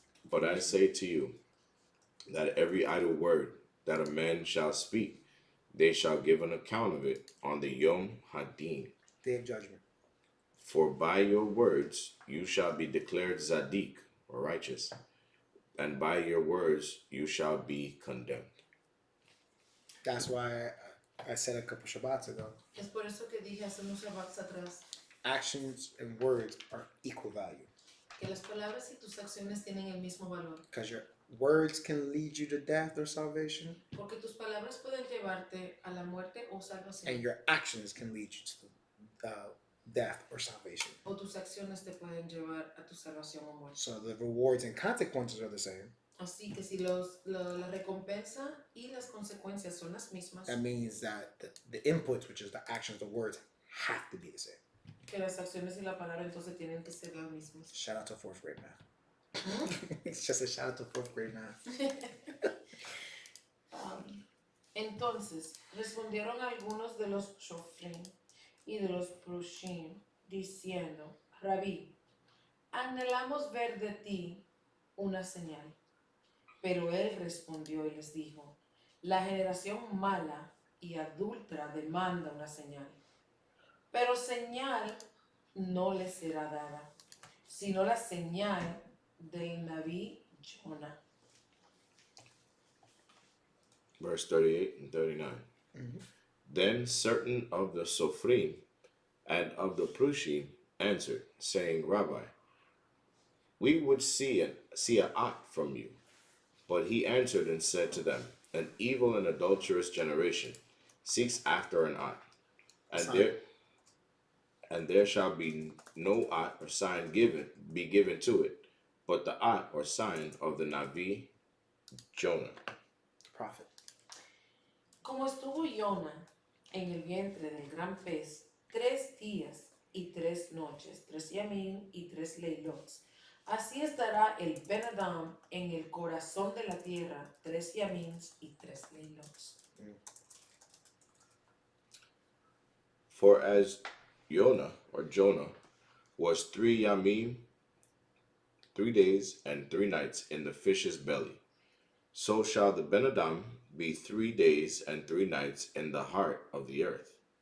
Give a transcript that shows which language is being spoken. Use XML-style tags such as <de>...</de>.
<en>But I say to you, that every idle word that a man shall speak, they shall give an account of it on the Yom Hadin. Day of judgment. For by your words you shall be declared Zadik, or righteous, and by your words you shall be condemned. That's why I said a couple Shabbats ago.</en> <es>Es por eso que dije hace unos Shabbats atrás</es> <en>Actions and words are equal value.</en> <es>que las palabras y tus acciones tienen el mismo valor.</es> <en>Because your words can lead you to death or salvation,</en> <es>Porque tus palabras pueden llevarte a la muerte o salvación.</es> <en>and your actions can lead you to death or salvation.</en> <es>O tus acciones te pueden llevar a tu salvación o muerte.</es> <en>So the rewards and consequences are the same,</en> <es>Así que si la recompensa y las consecuencias son las mismas,</es> <en>That means that the inputs, which is the actions, the words, have to be the same.</en> <es>que las acciones y la palabra entonces tienen que ser las mismas.</es> <en>Shout out to fourth grade math. It's just a shout out to fourth grade math.</en> <es>Entonces respondieron algunos de los shofrim y de los prushim diciendo, Rabí, anhelamos ver de ti una señal. Pero él respondió y les dijo, la generación mala y adúltera demanda una señal. Pero señal no les será dada, sino la señal del Naví Jonah.</es> <en>Verse 38 and 39. Then certain of the Sophrim and of the Prushim answered, saying, Rabbi, we would see a ot from you. But he answered and said to them, an evil and adulterous generation seeks after an ot, and there shall be no ot or sign be given to it, but the ot or sign of the Navi Jonah. Prophet.</en> <es>Como estuvo Jonah en el vientre del gran pez 3 días y 3 noches, 3 yamim y 3 leilots, así estará el Ben Adam en el corazón de la tierra 3 yamins y 3 leilots.</es> <en>For as Jonah was 3 yamim, 3 days and 3 nights in the fish's belly, so shall the Ben Adam be 3 days and 3 nights in the heart of the earth.</en>